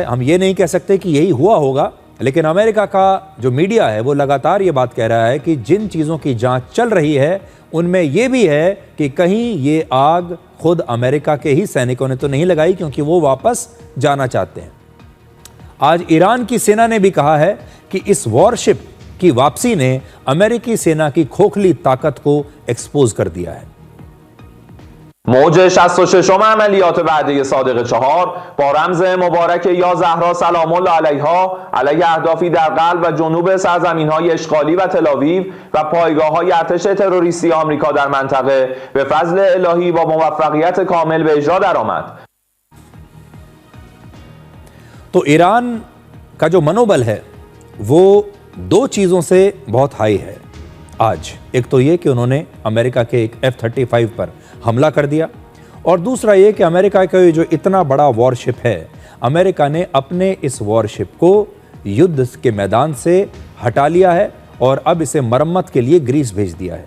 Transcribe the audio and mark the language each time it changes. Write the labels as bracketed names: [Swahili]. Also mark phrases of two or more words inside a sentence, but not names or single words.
[Hindi] हम ये नहीं कह सकते कि यही हुआ होगा, लेकिन अमेरिका का जो मीडिया है वो लगातार ये बात कह रहा है कि जिन चीज़ों की जांच चल रही है उनमें ये भी है कि कहीं ये आग खुद अमेरिका के ही सैनिकों ने तो नहीं लगाई, क्योंकि वो वापस जाना चाहते हैं। आज ईरान की सेना ने भी कहा है कि इस वॉरशिप की वापसी ने अमेरिकी सेना की खोखली ताकत को एक्सपोज कर दिया है। [Persian] موج 66 عملیات وعده صادق 4 با رمز مبارک یا زهرا سلام الله علیها علیه اهدافی در قلب و جنوب سرزمین‌های اشغالی و تل‌آویو و پایگاه‌های ارتش تروریستی آمریکا در منطقه به فضل الهی با موفقیت کامل به اجرا درآمد। [Hindi] तो ईरान का जो मनोबल है वो 2 चीज़ों से बहुत हाई है आज। एक तो ये कि उन्होंने अमेरिका के एक F-35 पर हमला कर दिया और दूसरा ये कि अमेरिका का जो इतना बड़ा वॉरशिप है, अमेरिका ने अपने इस वॉरशिप को युद्ध के मैदान से हटा लिया है और अब इसे मरम्मत के लिए ग्रीस भेज दिया है।